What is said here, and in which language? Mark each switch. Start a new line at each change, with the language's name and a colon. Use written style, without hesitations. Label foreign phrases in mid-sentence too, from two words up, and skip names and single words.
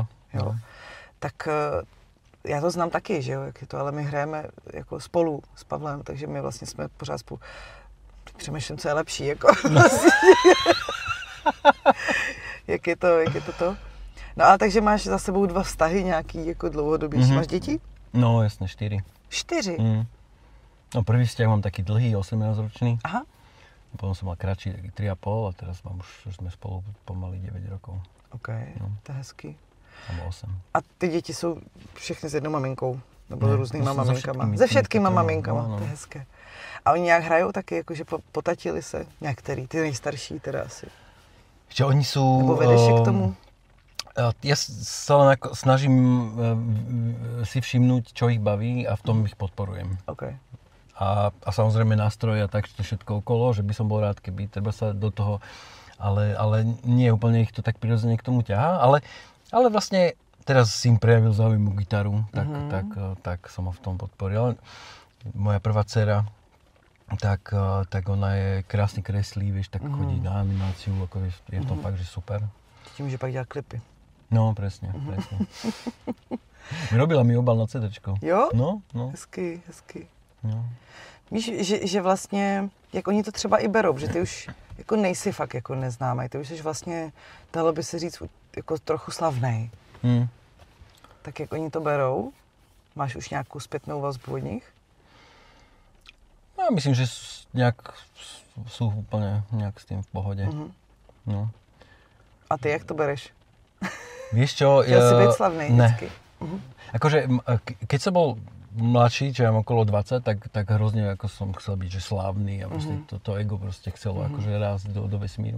Czech: Tak já to znám taky, že jo, jak je to, ale my hrajeme jako spolu s Pavlem, takže my vlastně jsme pořád spolu. Přemýšlím, co je lepší, jako jak je to. No ale takže máš za sebou 2 vztahy nějaký jako dlouhodobější. Máš děti?
Slovak: No jasne, 4.
Czech: 4?
Slovak: No prvý vzťah mám taký dlhý, 18-ročný.
Czech: Aha.
Slovak: Potom som mal kratší, taký 3,5 a teraz mám už sme spolu pomaly 9 rokov.
Czech: OK, to je hezký.
Slovak: Nebo 8.
Czech: A ty děti jsou všechny s jednou maminkou? Nebo s různýma vlastně maminkama? Se všetkýma maminkama, no. To je hezké. A oni nějak hrajou taky, jakože potatili se? Některý, ty nejstarší teda asi.
Slovak: Že oni sú...
Czech: Nebo vedeš je k tomu?
Slovak: Ja sa len snažím si všimnúť, čo ich baví a v tom ich podporujem.
Czech: Okay.
Slovak: A samozrejme nástroje a tak, to všetko okolo, že by som bol rád, keby treba sa do toho, ale nie úplne ich to tak prirodzene k tomu ťahá, ale vlastne teraz si im prejavil záujem o gitaru, tak som ho v tom podporil. Moja prvá dcera, tak ona je krásne kreslí, vieš, tak chodí na animáciu, ako je to fakt, že super.
Czech: Ti může pak dělat klipy.
Slovak: No, presne. Robila mi obal na CDčko.
Czech: Jo?
Slovak: No.
Czech: Hezky. No. Víš, že vlastně, jak oni to třeba i berou, že ty už jako nejsi fakt jako neznámej, ty už jsi vlastně, dalo by se říct, jako trochu slavnej. Tak jak oni to berou? Máš už nějakou zpětnou vazbu od nich?
Slovak: Ja myslím, že sú úplne nejak s tým v pohode.
Czech: No. A ty jak to bereš?
Slovak: Vieš čo?
Czech: Chtěl si být slavnej vždycky.
Slovak: Akože, keď som bol mladší, čo ja mám okolo 20, tak hrozne ako som chcel byť, že slávny a proste to ego proste chcelo akože rásť do vesmíru.